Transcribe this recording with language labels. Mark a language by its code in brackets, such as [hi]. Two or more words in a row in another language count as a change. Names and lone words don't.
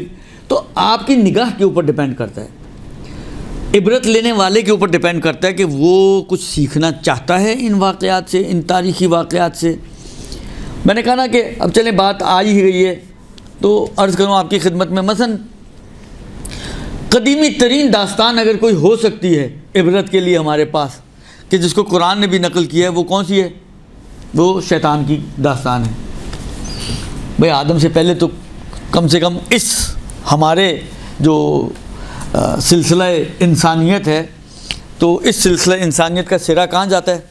[ur] تو آپ کی نگاہ کے اوپر ڈیپینڈ کرتا ہے، عبرت لینے والے کے اوپر ڈیپینڈ کرتا ہے کہ وہ کچھ سیکھنا چاہتا ہے ان واقعات سے، ان تاریخی واقعات سے. میں نے کہا نا کہ اب چلیں بات آ ہی گئی ہے تو عرض کروں آپ کی خدمت میں، مثلا قدیمی ترین داستان اگر کوئی ہو سکتی ہے عبرت کے لیے ہمارے پاس کہ جس کو قرآن نے بھی نقل کیا ہے، وہ کون سی ہے؟ وہ شیطان کی داستان ہے. بھئی آدم سے پہلے تو کم سے کم اس ہمارے جو سلسلہ انسانیت ہے تو اس سلسلہ انسانیت کا سرا کہاں جاتا ہے؟